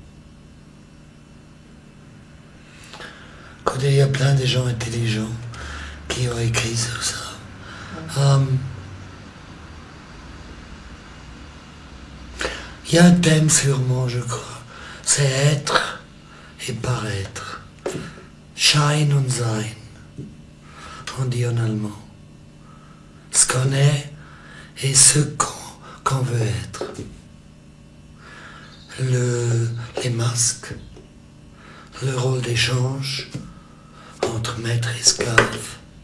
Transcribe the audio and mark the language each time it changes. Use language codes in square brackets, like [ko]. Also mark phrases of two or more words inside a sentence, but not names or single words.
[fr] Quand il y a plein de gens intelligents qui ont écrit sur ça. Il y a un thème sûrement, je crois. C'est être et paraître. [de] Schein und sein, [fr] on dit en allemand. Ce qu'on est et ce qu'on veut être. Les masques, le rôle d'échange entre maître et esclave.